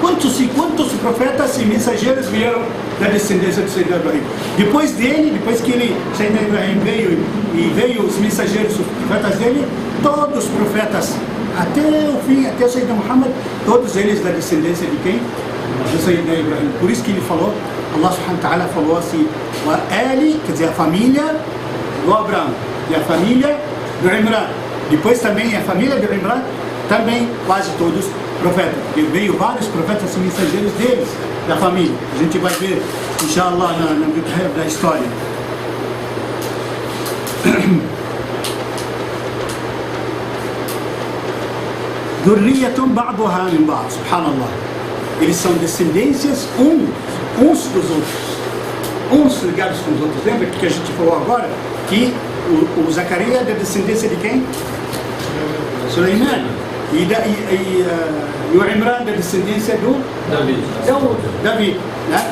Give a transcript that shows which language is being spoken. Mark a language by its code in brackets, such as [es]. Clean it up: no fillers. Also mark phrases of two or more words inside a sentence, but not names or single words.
[pt] quantos profetas e mensageiros vieram da descendência de Sayyidina Ibrahim? Depois dele, depois que Sayyidina Ibrahim veio os mensageiros, os profetas dele, todos os profetas, até o fim, até Sayyidina Muhammad, todos eles da descendência de quem? De Sayyidina Ibrahim. Por isso que ele falou, [ar] الله سبحانه وتعالى [pt] falou assim, quer dizer, a família do Abraão e a família do Imran. Depois também a família do Imran, também quase todos profetas, porque veio vários profetas e mensageiros deles, da família. A gente vai ver, inshallah, na decorrer da história. [ar] ذرية بعضها من بعض، سبحان الله. [pt] Eles são descendências uns dos outros, uns ligados com os outros. Lembra que a gente falou agora que o Zacarias é da descendência de quem? Suleiman. E o Imran da descendência do Davi, né?